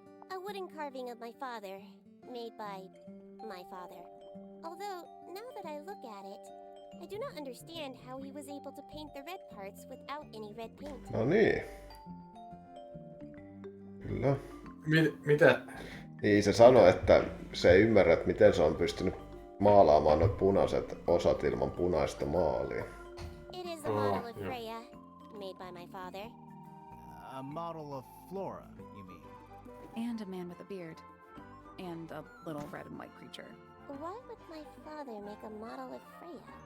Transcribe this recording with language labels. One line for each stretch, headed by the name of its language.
English: A wooden carving of my father, made by my father. Although, now that I look at it, I do not understand how he was able to paint the red parts without any red paint.
Finnish: No niin. Kyllä. Mitä? Niin se sanoi, että se ei ymmärrä, että miten se on pystynyt maalaamaan nuo punaiset osat ilman punaista maalia.
English: It is a model of Freya, made by my father. A model of Flora, you mean? And a man with a beard. And a little red and white creature. Why would my father make a model of Freya?